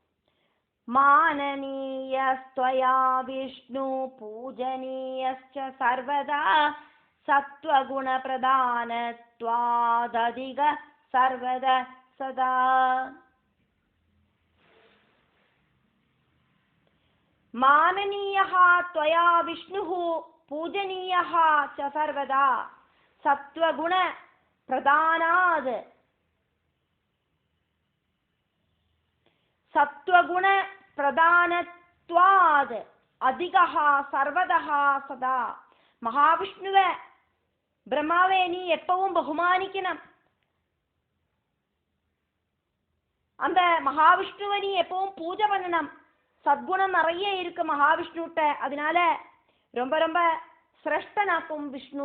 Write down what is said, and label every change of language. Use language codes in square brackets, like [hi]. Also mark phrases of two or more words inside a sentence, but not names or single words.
[sa] माननीयस्त्वया विष्णु पूजनीयश्च सर्वदा सत्त्वगुण प्रधानत्वादधिक सर्वत सदा. மானனீயः त्वया विष्णुः पूजनीयः च सर्वदा सत्वगुण प्रदानात् सत्वगुण प्रदानत्वात् अधिकः सर्वदः सदा. [ta] மகாவிஷ்ணுவை பிரம்மாவே நீ எப்பவும் பகுமானிக்கணும். அந்த மகாவிஷ்ணுவை நீ எப்பவும் பூஜை பண்ணணும். சத்குணம் நிறைய இருக்கு மகாவிஷ்ணுட்ட. அதனால ரொம்ப ரொம்ப சிரேஷ்டனாக்கும் விஷ்ணு.